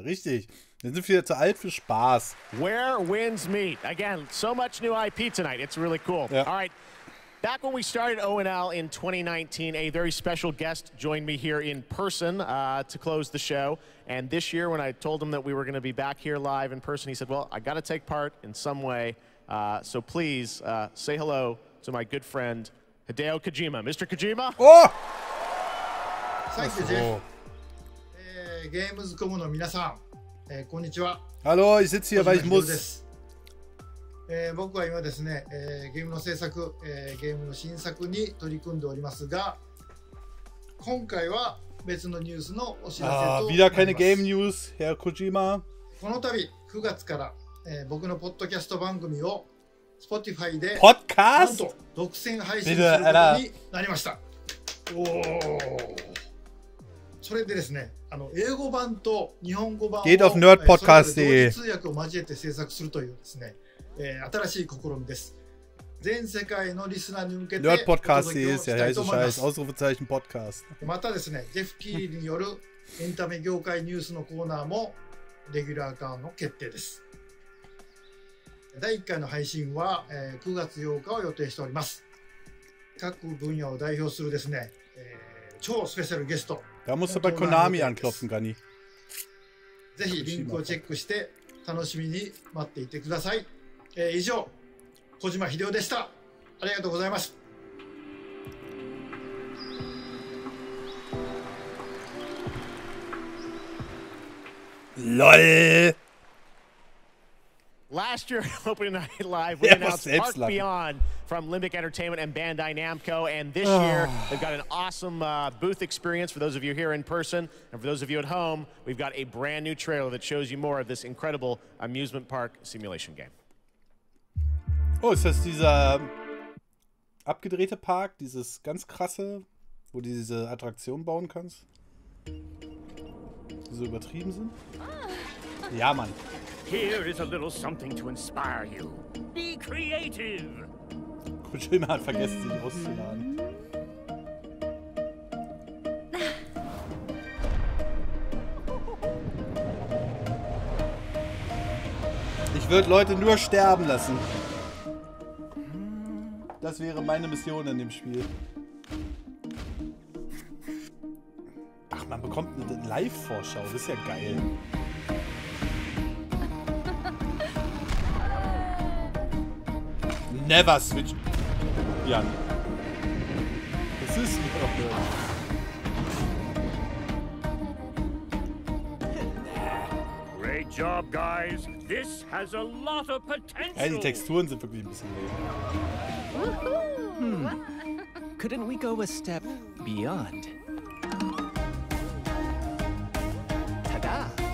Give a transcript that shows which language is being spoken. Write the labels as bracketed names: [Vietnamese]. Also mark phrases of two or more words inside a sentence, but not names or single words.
[German] Richtig. Wir sind wieder zu alt für Spaß. [English] Where Winds Meet. Again, so much new IP tonight. It's really cool. Yeah. All right. Back when we started ONL in 2019, a very special guest joined me here in person to close the show. And this year, when I told him that we were going to be back here live in person, he said, well, I got to take part in some way. So please say hello to my good friend, Hideo Kojima. Mr. Kojima? Oh! Thank you, Jeff. [Japanese] ゲームズコムの皆さん、こんにちは。 [German] Hallo, ich sitze hier, weil ich muss. [Japanese] 僕は今ですね、ゲームの制作、ゲームの新作に取り組んでおりますが、今回は別のニュースのお知らせとなります。 [German] wieder keine [English] Game News, [German] Herr Kojima. [Japanese] この度9月から、僕のポッドキャスト番組を Spotify で [German] Podcast? [Japanese] なんと独占配信することになりました。おお。それでですね、英語版と日本語版を [German] Geht auf nerdpodcast.de [Japanese] 通訳を交えて制作するというですね、新しい試みです。全世界のリスナーに向けて [German] nerdpodcast.de ist ja heiße Scheiß Ausrufezeichen Podcast。 [Japanese] またですね、ジェフ・キーリによるエンタメ業界ニュースのコーナーもレギュラー化の決定です。第1回の配信は9月8日を予定しております。各分野を代表するですね、超スペシャルゲスト。 [German] Da musst du bei Konami anklopfen, Gani。 [Japanese] ぜひリンクをチェックして楽しみに待っていてください。以上、小島秀夫でした。ありがとうございます。 [English] LOL! Last year, opening night live, we announced Park Beyond from Limbic Entertainment and Bandai Namco. And this year, they've got an awesome booth experience for those of you here in person. And for those of you at home, we've got a brand new trailer that shows you more of this incredible amusement park simulation game. [German] Oh, ist das dieser abgedrehte Park, dieses ganz krasse, wo du diese Attraktion bauen kannst? Die so übertrieben sind? Ja, Mann. [English] Here is a little something to inspire you. Be creative. [German] Kojima hat vergessen, sich auszuladen. Ich würde Leute nur sterben lassen. Das wäre meine Mission in dem Spiel. Ach, man bekommt eine Live-Vorschau. Das ist ja geil. [English] Never switch. [German] Jan. Das ist mir doch blöd. [English] Great job, guys. This has a lot of potential. [German] Ja, die Texturen sind wirklich ein bisschen [English] Couldn't we go a step beyond? Tada!